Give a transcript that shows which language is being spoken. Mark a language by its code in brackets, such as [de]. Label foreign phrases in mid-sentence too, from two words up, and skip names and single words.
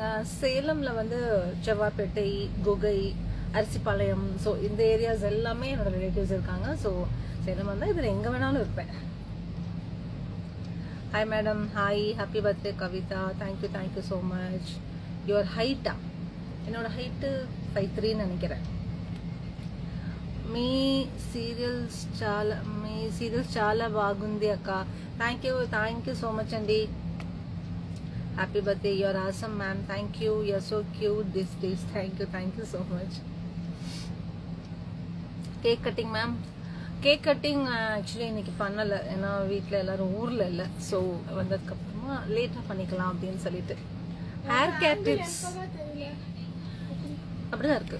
[ta] சேலம்ல வந்து செவ்வாப்பேட்டை, குகை, அரிசிபாளையம், ஸோ இந்த ஏரியாஸ் எல்லாமே என்னோட ரிலேட்டிவ்ஸ் இருக்காங்க. ஸோ சேலம் வந்தால் இதில் எங்கே வேணாலும் இருப்பேன். [en] Hi madam. Hi, happy birthday Kavitha. Thank you so much. Your height? [ta] என்னோட ஹைட்டு 5'3" நினைக்கிறேன். [te] మీ సీరియల్స్ చాలా బాగుంది అక్క. [en] Thank you so much andi. Happy birthday. You're awesome ma'am. Thank you. You're so cute these days. Thank you so much. Cake cutting ma'am. cake cutting [ta] ஆக்சுவலி இன்னைக்கு பண்ணலை. ஏன்னா வீட்டில் எல்லாரும் ஊரில் இல்லை. ஸோ வந்ததுக்கப்புறமா லேட்டாக பண்ணிக்கலாம் அப்படின்னு சொல்லிட்டு. [en] hair care tips [ta] அப்படிதான் இருக்கு.